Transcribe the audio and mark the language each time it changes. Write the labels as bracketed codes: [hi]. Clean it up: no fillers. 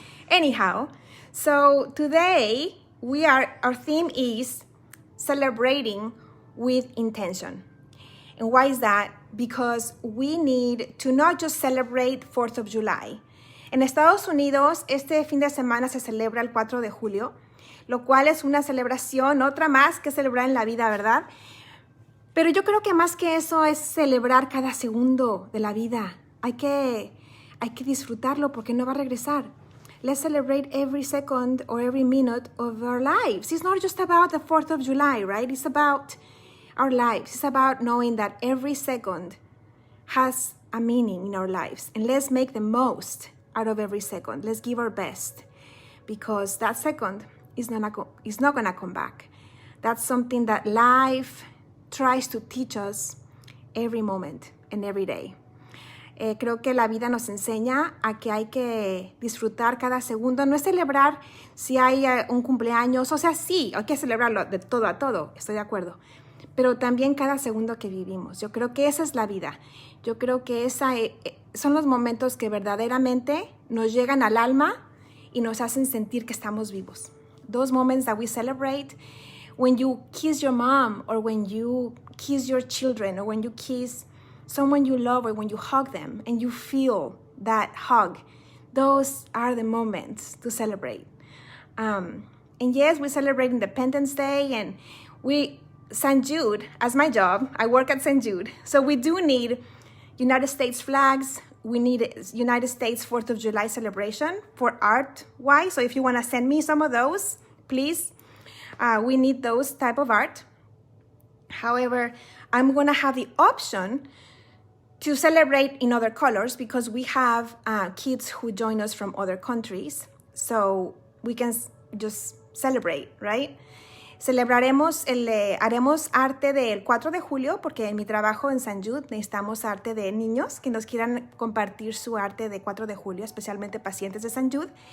[en] Anyhow, so today our theme is celebrating with intention. And why is that? Because we need to not just celebrate 4th of July. [es] En Estados Unidos, este fin de semana se celebra el 4 de julio, lo cual es una celebración, otra más que celebrar en la vida, ¿verdad? Pero yo creo que más que eso es celebrar cada segundo de la vida. Hay que disfrutarlo porque no va a regresar. [en] Let's celebrate every second or every minute of our lives. It's not just about the 4th of July, right? It's about our lives. It's about knowing that every second has a meaning in our lives. And let's make the most out of every second. Let's give our best, because that second is not going to come back. That's something that life tries to teach us every moment and every day. [es] Creo que la vida nos enseña a que hay que disfrutar cada segundo, no es celebrar si hay un cumpleaños, o sea, sí, hay que celebrarlo de todo a todo, estoy de acuerdo, pero también cada segundo que vivimos. Yo creo que esa es la vida. Yo creo que son los momentos que verdaderamente nos llegan al alma y nos hacen sentir que estamos vivos. [en] Those moments that we celebrate, when you kiss your mom, or when you kiss your children, or when you kiss someone you love, or when you hug them and you feel that hug, those are the moments to celebrate. And yes, we celebrate Independence Day, and St. Jude, as my job, I work at St. Jude, so we do need United States flags we need United States 4th of July celebration for art-wise. So if you want to send me some of those, please, we need those type of art. However, I'm going to have the option to celebrate in other colors because we have kids who join us from other countries. So we can just celebrate, right? [es] Celebraremos, haremos arte del 4 de julio porque en mi trabajo en San Jude necesitamos arte de niños que nos quieran compartir su arte de 4 de julio, especialmente pacientes de San Jude.